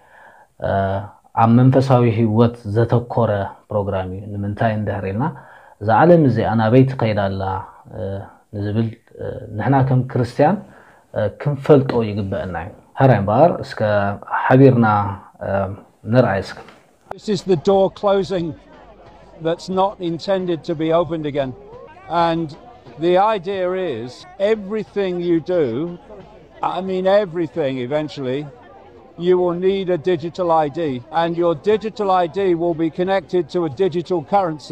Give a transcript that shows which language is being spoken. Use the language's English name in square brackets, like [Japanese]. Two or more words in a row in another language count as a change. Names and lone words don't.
[Tigrinya] ኣብ መንፈሳዊ ህይወት ዘተኮረ ፕሮግራም እዩ ንምንታይ እንደህሪልና ዘዓለም እዚ ኣና ቤት ከይዳላ ንዝብል ንሕና ከም ክርስቲያን ክንፈልጦ ይግበአና እዩ ሃራይ ባር እስከ ሓቢርና ንርአይስክ [English] This is the door closing that's not intended to be opened again. And the idea is everything you do, I mean everything eventually, you will need a digital ID. And your digital ID will be connected to a digital currency.